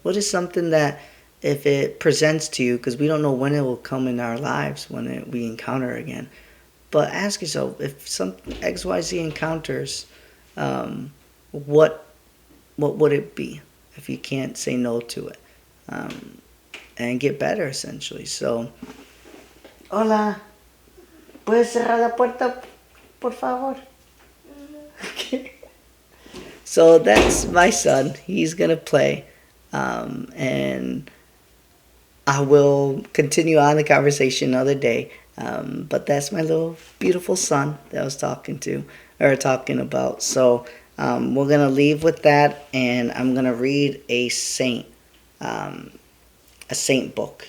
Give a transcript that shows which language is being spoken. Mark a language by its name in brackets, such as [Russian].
[English] What is something that if it presents to you, because we don't know when it will come in our lives, when we encounter again. But ask yourself, if some XYZ encounters, what would it be if you can't say no to it? And get better, essentially. [Spanish] So, hola, ¿puedes cerrar la puerta, por favor? [English] Okay. So that's my son. He's gonna play, and I will continue on the conversation another day. But that's my little beautiful son that I was talking about. So we're gonna leave with that, and I'm gonna read a saint book.